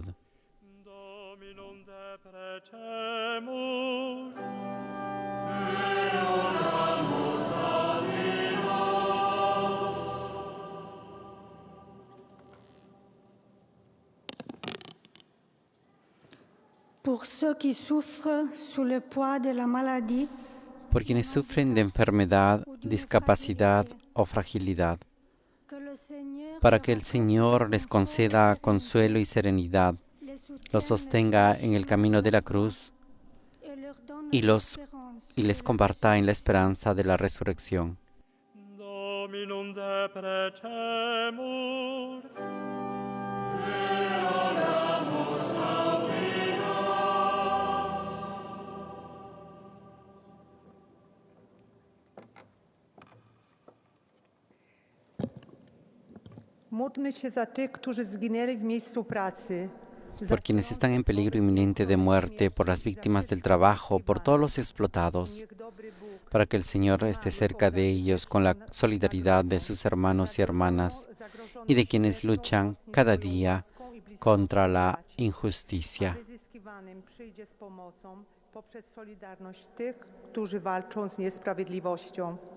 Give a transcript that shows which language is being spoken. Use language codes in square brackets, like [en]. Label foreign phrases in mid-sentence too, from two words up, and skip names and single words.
[la] Dominum deprecemur. [fr] Pour ceux qui souffrent sous le poids de la maladie, [es] Por quienes sufren de enfermedad, discapacidad o fragilidad, para que el Señor les conceda consuelo y serenidad, los sostenga en el camino de la cruz y les comparta en la esperanza de la resurrección. [la] Dominum deprecemur. [pl] Módlmy się za tych, którzy zginęli w miejscu pracy. [es] Por quienes están en peligro inminente de muerte, por las víctimas del trabajo, por todos los explotados, para que el Señor esté cerca de ellos con la solidaridad de sus hermanos y hermanas y de quienes luchan cada día contra la injusticia. [pl] Wyzyskiwanym przyjdzie z pomocą poprzez solidarność tych, którzy walczą z niesprawiedliwością.